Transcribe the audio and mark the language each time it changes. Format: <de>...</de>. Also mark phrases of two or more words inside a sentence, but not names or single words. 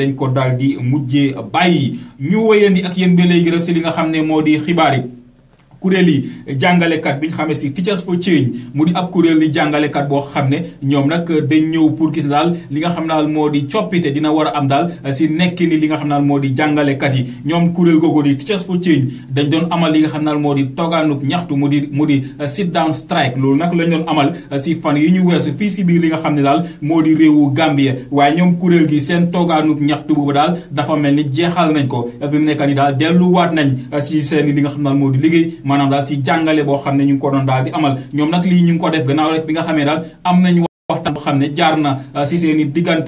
<wo>dañ ko daal di mujjee bàyyi ñu wéyandi ak yéen ba léegi rek si li nga xam ne moo di xibaar yi kuréel yi jàngalekat bi ñu xamee si Teachers for Change mu di ab kuréel yi jàngalekat boo xam ne ñoom nag dañ ñëw pour gis daal li nga xam daal moo di coppite dina war a am daal si nekk ni li nga xam daal moo di jàngalekat yi ñoom kuréel googu di Teachers for Change dañ doon amal li nga xam daal moo di toogaanub ñaxtu mu di</wo> <en>sit down strike</en> <wo>loolu nag lañ doon amal si fan yi ñu weesu fii si biir li nga xam ne daal moo di réewu Gambia waaye ñoom kuréel gi seen toogaanub ñaxtu boobu daal dafa mel ni jeexal nañ ko fi mu nekk ni daal delluwaat nañ si seen li nga xam daal moo di liggéey maanaam daal ci jàngale boo xam ne ñu ngi ko doon daal di amal ñoom nag lii ñu ngi ko def gannaaw rek bi nga xamee daal am nañu waxtaan boo xam ne jaar na si seen i diggante</wo>